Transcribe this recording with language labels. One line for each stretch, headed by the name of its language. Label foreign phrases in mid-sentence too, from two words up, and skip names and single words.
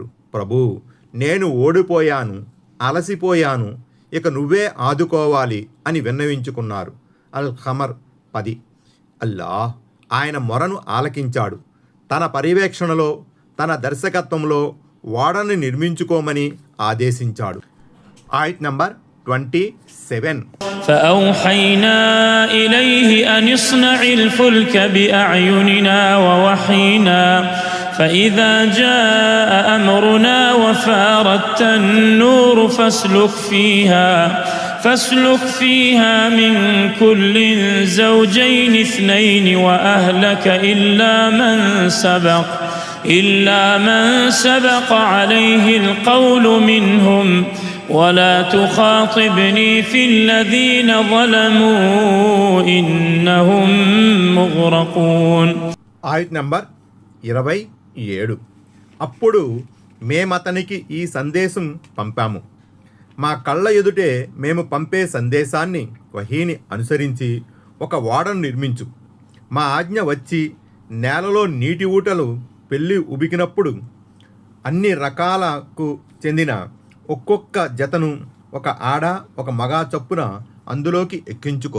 Telugu: ప్రభు, నేను ఓడిపోయాను, అలసిపోయాను, ఇక నువ్వే ఆదుకోవాలి అని విన్నవించుకున్నారు. అల్-ఖమర్ 10. అల్లాహ్ ఆయన మొరను ఆలకించాడు. తన పర్యవేక్షణలో, తన దర్శకత్వంలో ఓడని నిర్మించుకోమని ఆదేశించాడు. ఆయత్ నంబర్ 27.
Arabic: فأوحينا إليه أن اصنع الفلك بأعيننا ووحينا فإذا جاء أمرنا وفارت النور فاسلك فيها من كل زوجين اثنين وأهلك إلا من سبق عليه القول منهم ولا تخاطبني في الذين ظلموا إنهم مغرقون.
Telugu: ఆయత్ నంబర్ 27. అప్పుడు మేమతనికి ఈ సందేశం పంపాము. మా కళ్ళ ఎదుటే మేము పంపే సందేశాన్ని వహీని అనుసరించి ఒక ఓడను నిర్మించు. మా ఆజ్ఞ వచ్చి నేలలో నీటి ఊటలు పెళ్ళి ఉబికినప్పుడు అన్ని రకాలకు చెందిన ఒక్కొక్క జతను ఒక ఆడ ఒక మగ చొప్పున అందులోకి ఎక్కించుకో.